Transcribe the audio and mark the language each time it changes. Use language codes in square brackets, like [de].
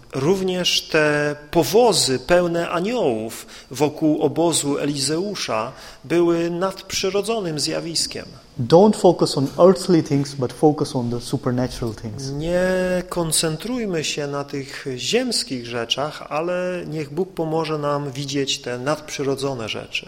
[pl] Również te powozy pełne aniołów wokół obozu Elizeusza były nadprzyrodzonym zjawiskiem. [en] Don't focus on earthly things, but focus on the supernatural things. [pl] Nie koncentrujmy się na tych ziemskich rzeczach, ale niech Bóg pomoże nam widzieć te nadprzyrodzone rzeczy.